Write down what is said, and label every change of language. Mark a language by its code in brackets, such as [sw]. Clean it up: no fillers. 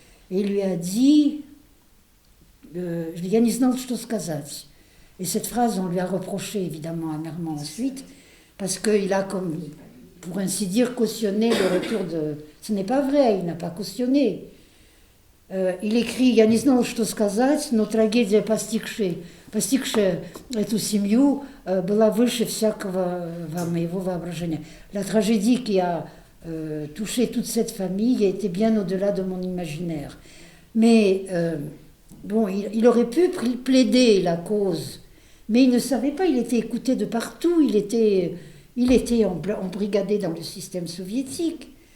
[fr] Et il lui a dit, [ru] я не знал, что сказать. [fr] Et cette phrase, on lui a reproché évidemment amèrement ensuite, parce qu'il a, comme, pour ainsi dire, cautionné le retour de... Ce n'est pas vrai, il n'a pas cautionné. Il écrit [ru] «Я не знал, что сказать, но трагедия, постигшая эту семью, была выше всякого моего воображения». [fr] La tragédie qui a touché toute cette famille était bien au-delà de mon imaginaire. Mais bon, il aurait pu plaider la cause, mais il ne savait pas, il était écouté de partout, il était embrigadé dans le système soviétique.